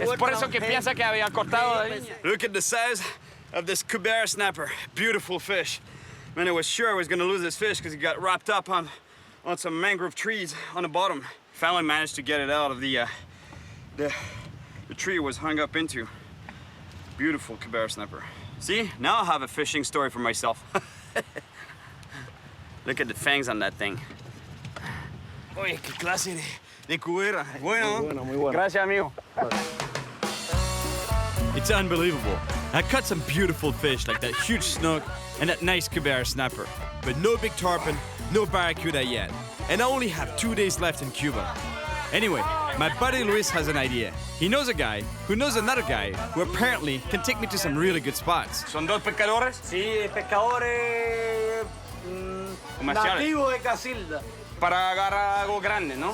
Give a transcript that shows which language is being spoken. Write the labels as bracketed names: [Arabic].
[Spanish] Es por eso que piensa que había cortado la línea. [English] Look at the size of this Cubera Snapper. Beautiful fish. Man, I was sure I was going to lose this fish because he got wrapped up on some mangrove trees on the bottom. Finally managed to get it out of the tree it was hung up into. Beautiful Cubera Snapper. See, now I have a fishing story for myself. Look at the fangs on that thing. [Spanish] Oye, qué clase de cubera. Bueno. Muy bueno. Gracias, amigo. [English] It's unbelievable. I caught some beautiful fish like that huge snook and that nice Cubera Snapper. But no big tarpon, no barracuda yet. And I only have 2 days left in Cuba. Anyway, my buddy Luis has an idea. He knows a guy who knows another guy who apparently can take me to some really good spots. [Spanish] ¿Son dos pescadores? Sí, pescadores nativos de Casilda. Para agarrar algo grande, ¿no?